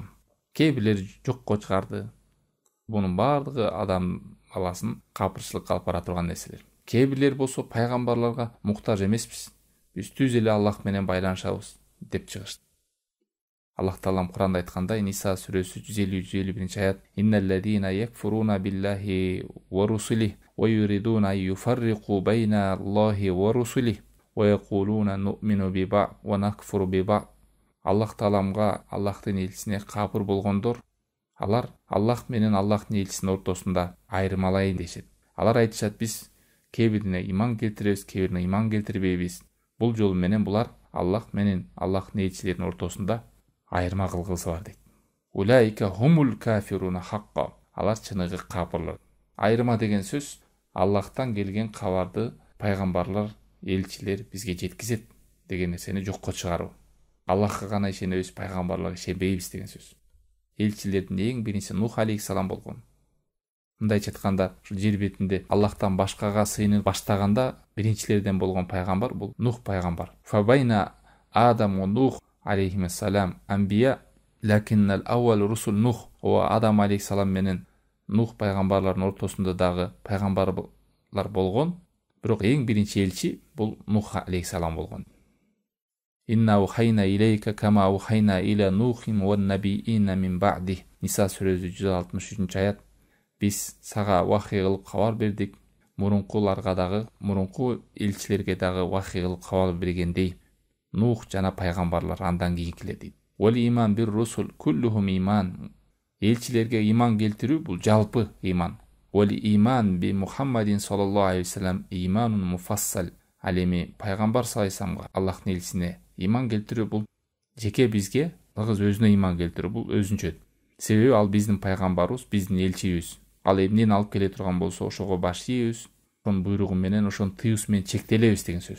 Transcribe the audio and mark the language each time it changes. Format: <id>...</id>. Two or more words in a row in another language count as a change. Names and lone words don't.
<ky>Кээ бирлер жокко чыгарды. Бунун бардыгы адам баласын капырчылыкка алып бара турган нерселер. Кээ бирлер болсо пайгамбарларга муктаж эмеспиз. Биз түз эле Аллах менен байланышабыз деп чыгышты. Аллах таалам Куранда айткандай, Ниса сүрөсү 150-151 аят:</ky> <ar>"إن الذين يكفرون بالله ورسله ويريدون يفرقوا بين الله ورسله ويقولون نؤمن ببعض ونكفر ببعض."</ar> <ky>Аллах тааламга, Аллахтын элчисине капыр болгондор, алар Аллах менен Аллахтын элчисинин ортосунда айырмалайын дешет. Алар айтышат, биз кээ бирине ыйман келтиребиз, кээ бирине ыйман келтирбейбиз. Бул жол менен булар Аллах менен Аллахтын элчилеринин ортосунда айырма кылгысы бар дейт.</ky> <ar>أولئك هم الكافرون حقا.</ar> <ky>Алар чыныгы капырлар. Айырма деген сөз Аллахтан келген кабарды пайгамбарлар, элчилер бизге жеткизет деген нерсени жокко чыгаруу. Аллахка гана ишенебиз, пайгамбарларга ишенбейбиз деген сөз. Элчилердин эң биринчи Нух алейхиссалам болгон. Мындайча айтканда, ушул жер бетинде Аллахтан башкага сыйынып баштаганда биринчилерден болгон пайгамбар бул Нух пайгамбар.</ky> <ar>فبين آدم ونوح عليه السلام أنبياء لكن أول الرسل نوح.</ar> <ky>О Адам алейхиссалам менен Нух пайгамбарлардын ортосунда дагы пайгамбарлар болгон, бирок эң биринчи элчи бул Нух алейхиссалам болгон.</ky> <ar>إنا أوحينا إليك كما أوحينا إلى نوح والنبيين من بعده.</ar> <ky>Ниса сүрөсү 163 аят. Биз сага вахий кылып кабар бердик, мурункуларга дагы, мурунку элчилерге дагы вахий кылып кабар бергендей. Нух жана пайгамбарлар андан кийинкилер дейт.</ky> <ar>والإيمان بالرسل كلهم إيمان.</ar> <ky>Элчилерге иман келтирүү бул жалпы иман.</ky> <ar>والإيمان بمحمد صلى الله عليه وسلم إيمان مفصل.</ar> <ky>Ал эми пайгамбар</ky> <ar>صلى الله عليه وسلم,</ar> <ky>Аллахтын элчисине иман келтирүү бул жеке бизге ыгыз өзүнө иман келтирүү бул өзүнчө. Себеби ал биздин пайгамбарыбыз, биздин элчибиз. Ал эмнени алып келе турган болсо ошого баш ийбиз, ошонун буйругу менен, ошонун тыюусу менен чектелебиз деген сөз.</ky>